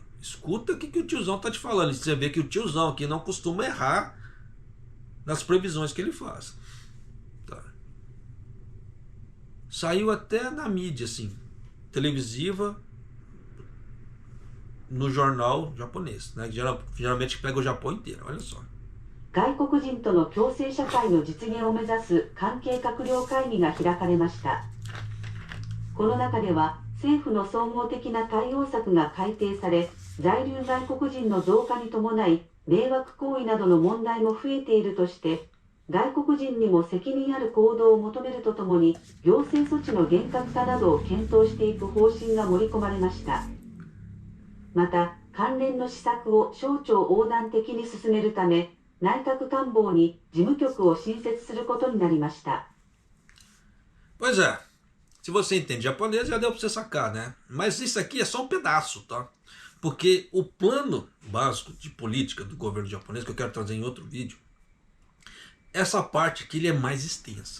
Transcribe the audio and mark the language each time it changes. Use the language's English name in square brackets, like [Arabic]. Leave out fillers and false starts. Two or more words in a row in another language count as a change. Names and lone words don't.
[Portuguese] Escuta o que o tiozão está te falando. Você vê que o tiozão aqui não costuma errar nas previsões que ele faz. Tá. Saiu até na mídia, assim, televisiva, no jornal japonês, né? Geralmente pega o Japão inteiro. Olha só. [Japanese] 外国人との共生社会の実現を目指す関係閣僚会議が開かれました。この中では政府の総合的な対応策が改定され、在留外国人の増加に伴い迷惑行為などの問題も増えているとして、外国人にも責任ある行動を求めるとともに行政措置の厳格化などを検討していく方針が盛り込まれました。また関連の施策を省庁横断的に進めるため、内閣官房に事務局を新設することになりました。 [Portuguese] Pois é, se você entende japonês já deu para você sacar, né? Mas isso aqui é só um pedaço, tá? Porque o plano básico de política do governo japonês, que eu quero trazer em outro vídeo, essa parte aqui ele é mais extensa.